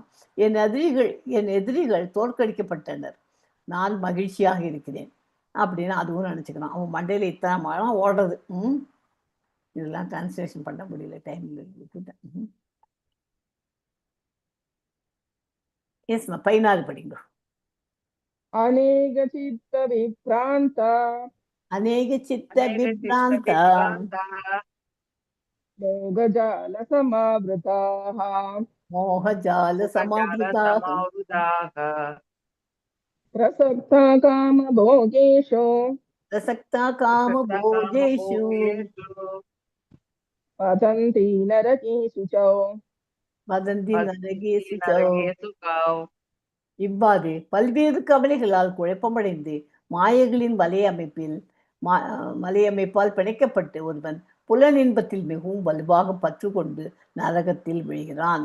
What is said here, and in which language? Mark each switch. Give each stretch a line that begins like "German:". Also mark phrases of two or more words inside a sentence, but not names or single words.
Tamil: என் எதிரிகள் தோற்கடிக்கப்பட்டனர், நான் மகிழ்ச்சியாக இருக்கிறேன் அப்படின்னு அதுவும் நினைச்சுக்கிறான். அவன் மண்டையில இத்தனை மழை ஓடுறது. இதெல்லாம் டிரான்ஸ்லேஷன் பண்ண முடியல, டைம்ல விட்டுட்டேன். எஸ் 16 படிங்க.
Sanskrit: अनेक चित्त विभ्रांता मोहजाल समावृताः प्रसक्ता कामभोगेषु वदन्ति नरकेषु च
Tamil: இவ்வாறு பல்வேறு கவலைகளால் குழப்பமடைந்து மாயைகளின் வலையமைப்பால் பிணைக்கப்பட்டு ஒருவன் புலனின்பத்தில் மிகவும் வலுவாக பற்று கொண்டு நரகத்தில் விழுகிறான்.